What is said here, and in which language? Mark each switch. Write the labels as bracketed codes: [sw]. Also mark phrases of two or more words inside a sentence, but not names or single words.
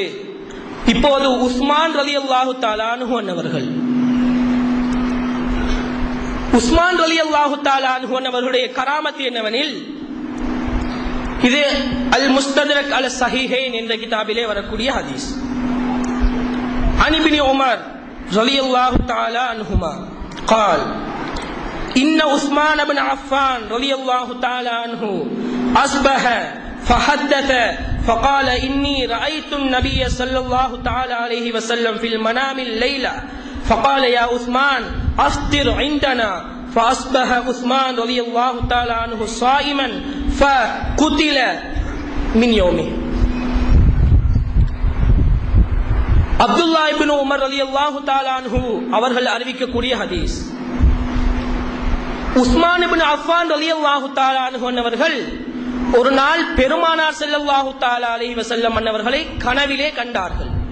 [ta] இப்போது உஸ்மான் [ar] رضي الله تعالى عنه [ta] அவர்கள், உஸ்மான் [ar] رضي الله تعالى عنه [ta] அவர்களுடைய கராமத் என்னவெனில், இது அல் முஸ்தத்ரக் அல் ஸஹீஹைன் என்ற கிதாபிலே வரக்கூடிய ஹதீஸ். [ar] عن ابن عمر رضي الله تعالى عنهما قال إن عثمان بن عفان رضي الله تعالى عنه أصبح فحدث فقال إني رأيت النبي صلى الله تعالى عليه وسلم في المنام الليلة فقال يا عثمان أفطر عندنا فأصبح عثمان رضي الله تعالى عنه صائما فقتل من يومه. [ta] அப்துல்லா இப்னு உமர் [ar] رضي الله تعالى عنه [ta] அவர்கள் அறிவிக்கக்கூடிய ஹதீஸ். உஸ்மான் இப்னு அஃபான் [ar] رضي الله تعالى عنه [ta] அவர்கள் ஒரு நாள் பெருமானார் [ar] صلى الله تعالى عليه وسلم [ta] அவர்களை கனவிலே கண்டார்கள்.